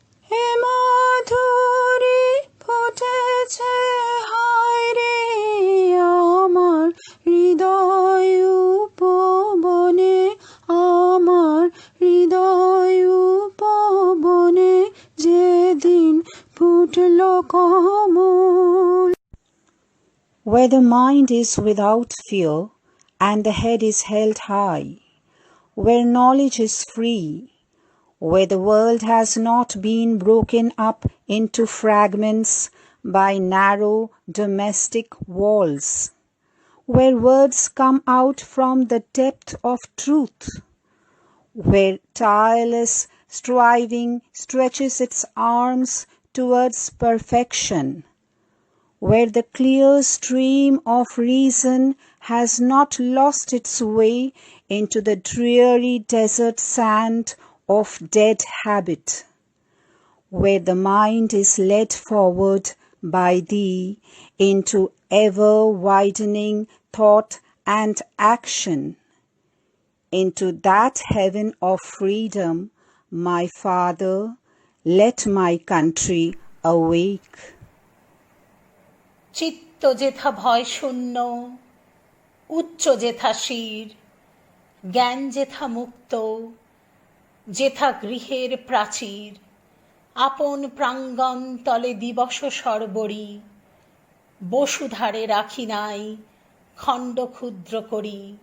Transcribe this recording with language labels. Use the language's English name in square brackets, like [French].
[Bangla] হে মধুরে ফুটেছে হায় রে আমার হৃদয় উপবনে, আমার হৃদয় উপবনে, যেদিন ফুটল কমল। [English] Where the mind is without fear and the head is held high, where knowledge is free, where the world has not been broken up into fragments by narrow domestic walls, where words come out from the depth of truth, where tireless striving stretches its arms towards perfection, where the clear stream of reason has not lost its way into the dreary desert sand of dead habit, where the mind is led forward by thee into ever-widening thought and action, into that heaven of freedom, my Father, let my country awake. [Bangla] চিত্ত যেথা ভয় শূন্য, উচ্চ যেথা শির, জ্ঞান যেথা মুক্ত, যেথা গৃহের প্রাচীর, আপন প্রাঙ্গণ তলে দিবস সর্বরি, বসুধারে রাখি নাই খণ্ড ক্ষুদ্র করি,